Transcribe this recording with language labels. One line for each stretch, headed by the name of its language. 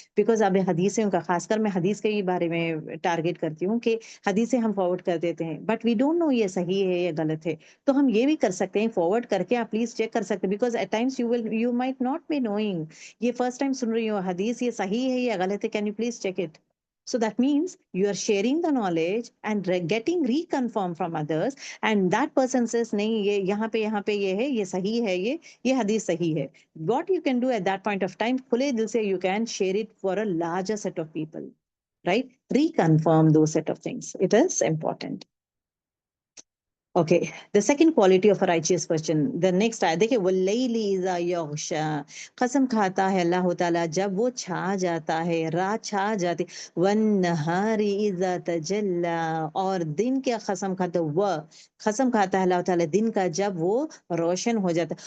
Urdu: Because اب حدیثوں کا, خاص کر میں حدیث کے ہی بارے میں ٹارگیٹ کرتی ہوں کہ حدیثیں ہم فارورڈ کر دیتے ہیں,
English: but we don't know
Urdu: یہ صحیح ہے یا غلط ہے. تو ہم یہ بھی کر سکتے ہیں, فارورڈ کر کے آپ پلیز چیک کر سکتے ہیں,
English: because at times you might not be knowing,
Urdu: یہ فرسٹ ٹائم سن رہی ہو حدیث, یہ صحیح ہے یا غلط ہے,
English: Can you please check it. So that means you are sharing the knowledge and getting reconfirmed from others, and that person says
Urdu: نہیں یہ یہاں پہ یہ ہے, یہ صحیح ہے, یہ حدیث صحیح ہے.
English: What you can do at that point of time,
Urdu: کھلے دل سے
English: you can share it for a larger set of people, right? Reconfirm those set of things. It is important. Okay, the second quality of a righteous person, the next
Urdu: آیت دیکھیں,
Arabic: وَاللَّيْلِ إِذَا يَغْشَى,
Urdu: قسم کھاتا ہے اللہ تعالیٰ جب وہ چھا جاتا ہے, رات چھا جاتی.
Arabic: وَالنَّهَارِ إِذَا تَجَلَّى,
Urdu: اور دن کے قسم قسم کھاتا ہے اللہ تعالیٰ دن کا جب وہ روشن ہو جاتا.